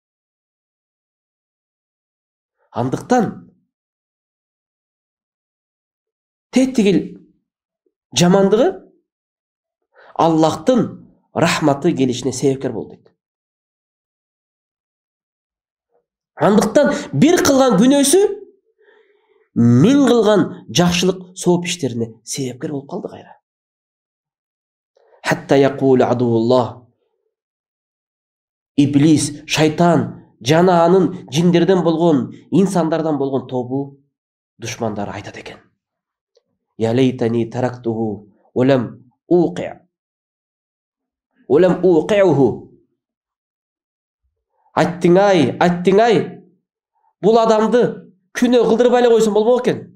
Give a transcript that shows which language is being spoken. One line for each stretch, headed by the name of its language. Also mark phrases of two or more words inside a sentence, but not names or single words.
Kyrgyz: Андыктан тетигил жамандыгы Аллахтын рахматы келишине себепкер болду дейт. Андыктан бир кылган күнөөсү миң кылган жакшылык сооп иштерине себепкер болуп калды кайра.
Arabic: حتى يقول عدو الله,
Kyrgyz: иблис, шайтан жана анын жиндерден болгон, инсандардан болгон тобу душмандары айтат экен.
Arabic: يا ليتني تركته لم أوقعه.
Kyrgyz: Айттың-ай, бул адамды күнөө кылдырбай эле койсом болмок экен.